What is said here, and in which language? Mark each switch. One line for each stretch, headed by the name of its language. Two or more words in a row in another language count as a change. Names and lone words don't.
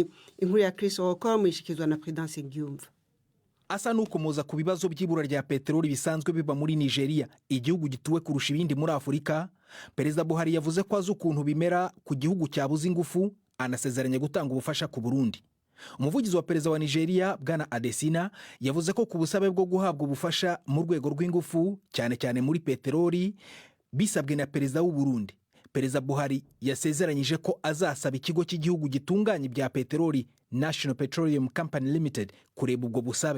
Rundi: Inkuru ya Chris Okoro mwishikizwa na Prudence Gyumva.
Kinyarwanda: Asa n'ukomoza ku bibazo by'ibura rya peteroli bisanzwe biba muri Nigeria, igihugu gituwe kurusha ibindi muri Afurika. Perezida Buhari yavuze ko azi ukuntu bimera ku gihugu cyabuze ingufu, anasezeranya gutanga ubufasha ku Burundi. Umuvugizi wa perezida wa Nigeria Bwana Adesina yavuze ko ku busabe bwo guhabwa ubufasha mu rwego rw'ingufu cyane cyane muri peteroli bisabwe na perezida w'u Burundi, Perezida Buhari yasezeranyije ko azasaba ikigo cy'igihugu gitunganya ibya peteroli National Petroleum Company Limited kureba ubwo busabe.